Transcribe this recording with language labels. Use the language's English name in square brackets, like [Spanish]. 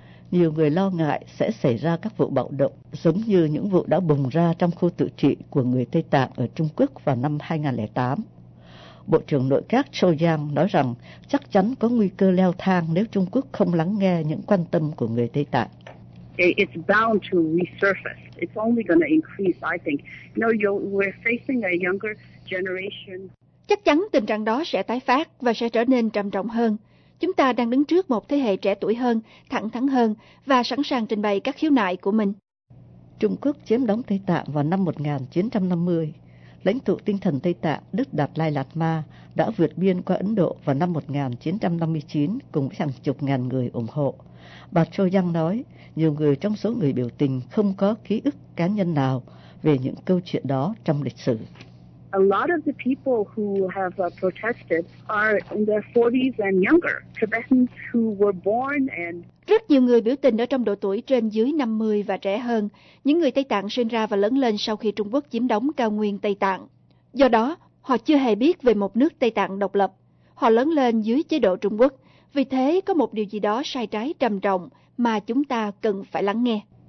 [Vietnamese] Nhiều người lo ngại sẽ xảy ra các vụ bạo động giống như những vụ đã bùng ra trong khu tự trị của người Tây Tạng ở Trung Quốc vào năm 2008. Bộ trưởng Nội các Châu Giang nói rằng chắc chắn có nguy cơ leo thang nếu Trung Quốc không lắng nghe những quan tâm của người Tây Tạng. [English] It's bound to resurface. It's only going to increase, I think. No, we're facing a younger generation. [Vietnamese] Chắc chắn tình trạng đó sẽ tái phát và sẽ trở nên trầm trọng hơn. Chúng ta đang đứng trước một thế hệ trẻ tuổi hơn, thẳng thắn hơn và sẵn sàng trình bày các khiếu nại của mình. Trung Quốc chiếm đóng Tây Tạng vào năm 1950. Lãnh tụ tinh thần Tây Tạng Đức Đạt Lai Lạt Ma đã vượt biên qua Ấn Độ vào năm 1959 cùng hàng chục ngàn người ủng hộ. Bà Châu Giang nói, nhiều người trong số người biểu tình không có ký ức cá nhân nào về những câu chuyện đó trong lịch sử. [English] A lot of the people who have protested are in their 40s and younger. Tibetans who were born and [Vietnamese] rất nhiều người biểu tình ở trong độ tuổi trên dưới 50 và trẻ hơn, những người Tây Tạng sinh ra và lớn lên sau khi Trung Quốc chiếm đóng cao nguyên Tây Tạng. Do đó, họ chưa hề biết về một nước Tây Tạng độc lập. Họ lớn lên dưới chế độ Trung Quốc. Vì thế, có một điều gì đó sai trái trầm trọng mà chúng ta cần phải lắng nghe.